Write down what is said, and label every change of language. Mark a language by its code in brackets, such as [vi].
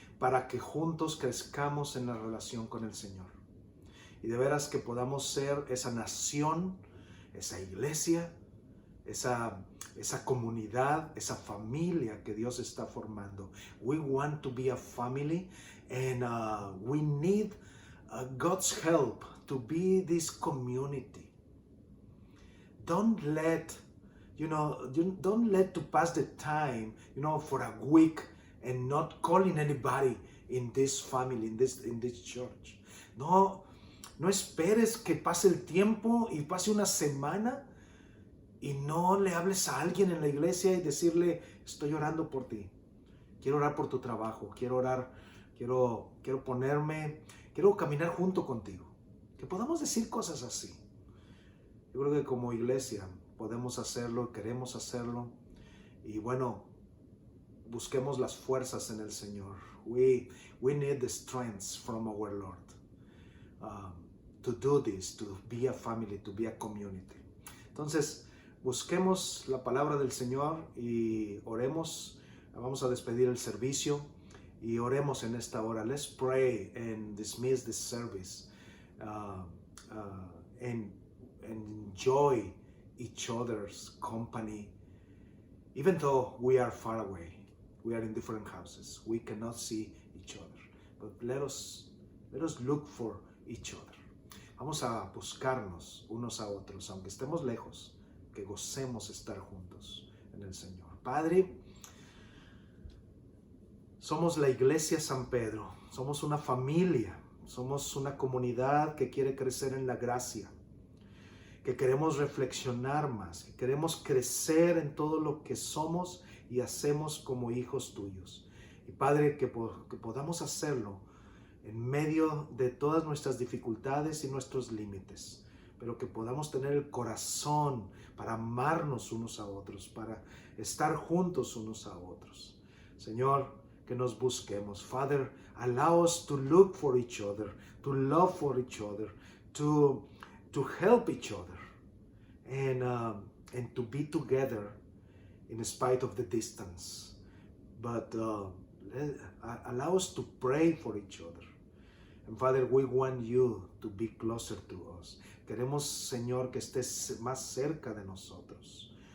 [es] para que juntos crezcamos en la relación con el Señor. Y de veras que podamos ser esa nación, esa iglesia, esa comunidad, esa familia que Dios está formando. [en] We want to be a family, and we need God's help to be this community. Don't let to pass the time, for a week and not calling anybody in this family, in this church. [es] No esperes que pase el tiempo y pase una semana y no le hables a alguien en la iglesia y decirle, estoy orando por ti, quiero orar por tu trabajo, quiero caminar junto contigo. Que podamos decir cosas así. Yo creo que como iglesia podemos hacerlo, queremos hacerlo, y bueno, busquemos las fuerzas en el Señor. [en] We need the strength from our Lord to do this, to be a family, to be a community. [es] Entonces, busquemos la palabra del Señor y oremos. Vamos a despedir el servicio y oremos en esta hora. [en] Let's pray and dismiss this service and enjoy each other's company. Even though we are far away, we are in different houses, we cannot see each other, but let us look for each other. [es] Vamos a buscarnos unos a otros, aunque estemos lejos, que gocemos estar juntos en el Señor. Padre, somos la Iglesia San Pedro, somos una familia, somos una comunidad que quiere crecer en la gracia, que queremos reflexionar más, que queremos crecer en todo lo que somos y hacemos como hijos tuyos. Y Padre, que podamos hacerlo en medio de todas nuestras dificultades y nuestros límites, pero que podamos tener el corazón para amarnos unos a otros, para estar juntos unos a otros. Señor, que nos busquemos. [en] Father, allow us to look for each other, to love for each other, to help each other, and to be together in spite of the distance. But allow us to pray for each other. And Father, we want you to be closer to us. [es] Queremos, Señor, que estés más cerca de nosotros.